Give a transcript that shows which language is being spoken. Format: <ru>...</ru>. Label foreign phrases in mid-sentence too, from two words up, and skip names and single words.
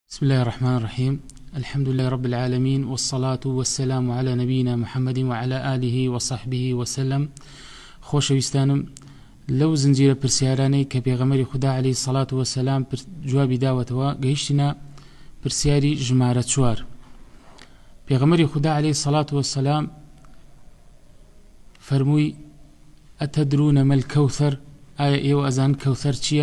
<ar>بسم الله الرحمن الرحيم. الحمد لله رب العالمين، والصلاة والسلام على نبينا محمد وعلى آله وصحبه وسلم.</ar> <ckb>خۆشەویستانم، لەو زنجیرە پرسیارانەی کە پێغەمبەری خوددا</ckb> <ar>عەلەیهی سەڵات وەسەلام</ar> <ckb>جوابی داوەتەوە گەیشتینە پرسیاری ژمارە 4. پێغەمبەری خوددا</ckb> <ar>عەلەیهی سەڵات وەسەلام</ar> <ckb>فەرمووی:</ckb> <ar>ئەتەدرونە مەل کەوثەر،</ar> <ckb>ئایا ئێوە ئەزان کەوثەر چییە؟</ckb>